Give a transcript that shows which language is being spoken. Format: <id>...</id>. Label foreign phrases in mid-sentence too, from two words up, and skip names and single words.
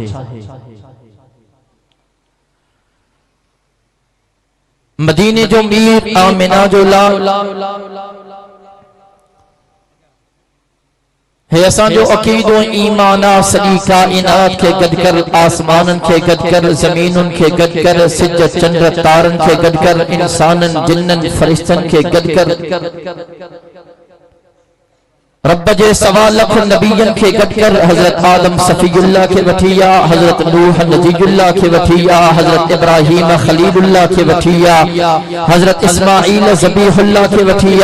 <sd>مدینے جو میر آمنہ جو لال ہے، اساں جو عقید و ایمانہ سجی کائنات کے گد کر، آسمانن کے گد کر، زمینن کے گد کر، سج چندر تارن کے گد کر، انسانن جنن فرشتن کے گد کر، رب جے سوا لکھ نبیین کے گڈ کر حضرت آدم صفی اللہ کے وٹھیا، حضرت نوح نجی اللہ کے وٹھیا، حضرت ابراہیم خلیل اللہ کے وٹھیا، حضرت اسماعیل ذبیح اللہ کے وٹھیا،</sd>